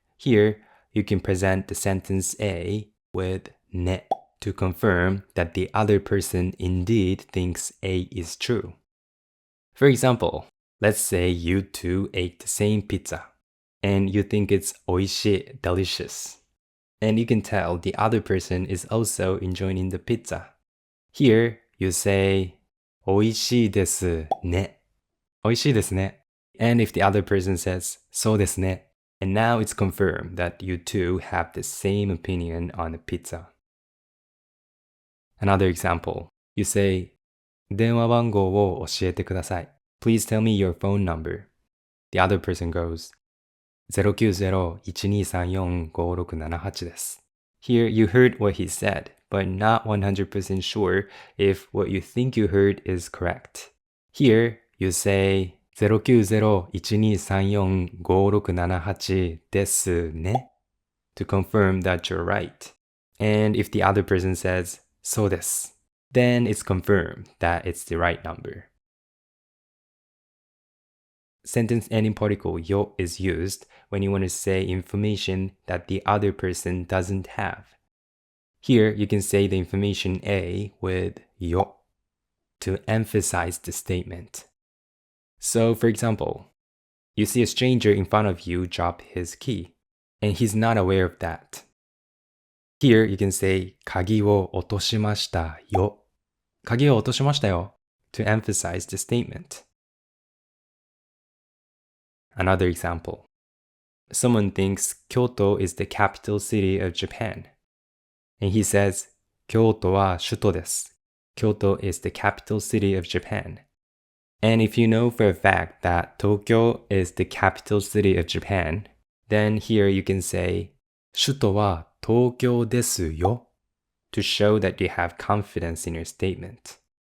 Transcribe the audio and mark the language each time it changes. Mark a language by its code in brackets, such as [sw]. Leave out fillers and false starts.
[en] Here, you can present the sentence A with ne to confirm that the other person indeed thinks A is true. For example, let's say you two ate the same pizza, and you think it's 美味しい, delicious. And you can tell the other person is also enjoying the pizza. Here, you say [ja] 美味しいですね. 美味しいですね. [en] And if the other person says [ja] そうですね, [en] and now it's confirmed that you two have the same opinion on the pizza. Another example, you say [ja] 電話番号を教えてください. [en] Please tell me your phone number. The other person goes [ja] 090-1234-5678です. [en] Here you heard what he said, but not 100% sure if what you think you heard is correct. Here, you say [ja] 090-1234-5678ですね [en] to confirm that you're right. And if the other person says [ja] そうです, [en] then it's confirmed that it's the right number. Sentence ending particle よ is used when you want to say information that the other person doesn't have. Here, you can say the information A with よ to emphasize the statement. So, for example, you see a stranger in front of you drop his key, and he's not aware of that. Here, you can say [ja] 鍵を落としましたよ。鍵を落としましたよ [en] to emphasize the statement. Another example. Someone thinks Kyoto is the capital city of Japan. And he says, [ja] 京都は首都です。 [en] Kyoto is the capital city of Japan. And if you know for a fact that Tokyo is the capital city of Japan, then here you can say, [ja] 首都は東京ですよ [en] to show that you have confidence in your statement.